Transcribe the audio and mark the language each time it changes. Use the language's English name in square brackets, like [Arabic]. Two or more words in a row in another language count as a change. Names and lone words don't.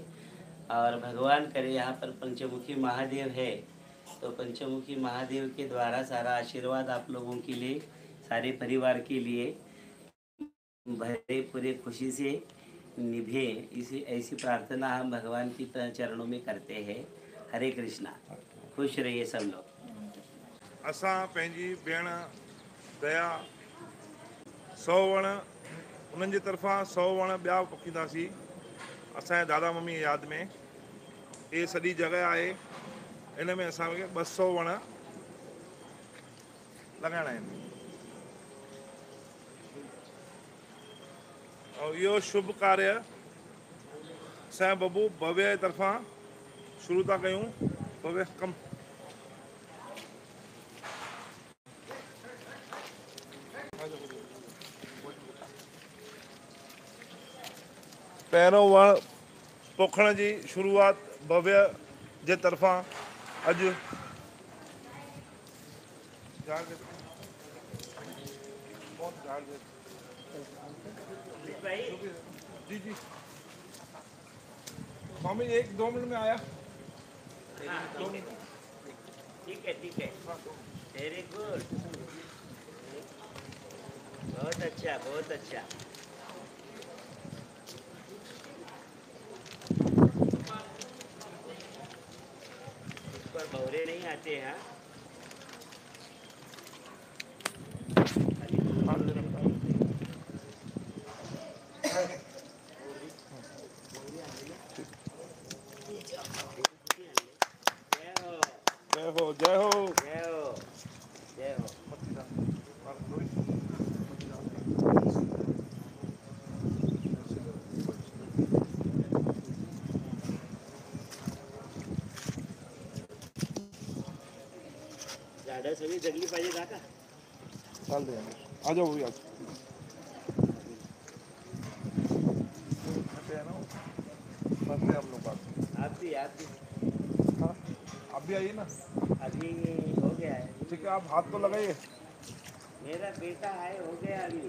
[Hindi] और भगवान करे यहाँ पर पंचमुखी महादेव है तो पंचमुखी महादेव के द्वारा सारा आशीर्वाद आप लोगों के लिए, सारे परिवार के लिए भरे पूरे खुशी से निभे, इसी ऐसी प्रार्थना हम भगवान की चरणों में करते हैं। हरे कृष्णा। खुश रहिए सब लोग। [Sindhi] असां पंहिंजी भेण दया 100 वण उन्हनि जे तरफ़ां 100 वण ॿिया पोखींदासीं असांजे दादा मम्मी जी यादि में। ये सॼी जॻह आहे, इन में असांखे 200 वण लॻाइणा आहिनि। और इहो शुभ कार्य असांजे बबू भव्य जे तरफ़ां शुरू था कयूं। भव्य कम पहिरों वण पोखण जी शुरूआत भव्य जे तरफ़ां अॼु जी जी स्वामी 1-2 मिनट में आया। [Hindi] ठीक है [English] very good, [Hindi] बहुत अच्छा बहुत अच्छा। इस पर भौरे नहीं आते हैं। जय हो जय हो जय हो जय हो। [Marathi] झाडं सगळी जगली पाहिजे काका। [Hindi] चाल दे आ जाओ भी आज हम लोग आप भी हाँ आप भी आइए ना। अभी हो गया है। ठीक है आप हाथ तो लगाइए। मेरा बेटा है, हो गया अभी।